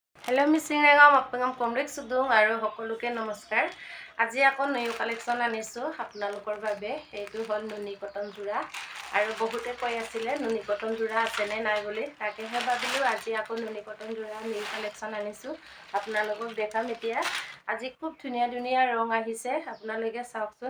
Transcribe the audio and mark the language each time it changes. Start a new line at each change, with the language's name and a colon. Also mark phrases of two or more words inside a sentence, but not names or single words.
Mising: हेलो मिसिंग रेगाम आपनाम कमरेक सुदुं आरो हकलुके नमस्कार।
Assamese: আজি আকৌ
English: new collection
Assamese: আনিছো আপোনালোকৰ বাবে। এইটো হল নুনি কটন জোৰা আৰু বহুতে কৈ আছিলে নুনি কটন জোৰা আছে নে নাই বুলি, তাকেহে ভাবিলো আজি আকৌ নুনি কটন জোৰা
English: new collection
Assamese: আনিছো আপোনালোকক দেখাম। এতিয়া আজি খুব ধুনীয়া ধুনীয়া ৰং আহিছে, আপোনালোকে চাওকচোন।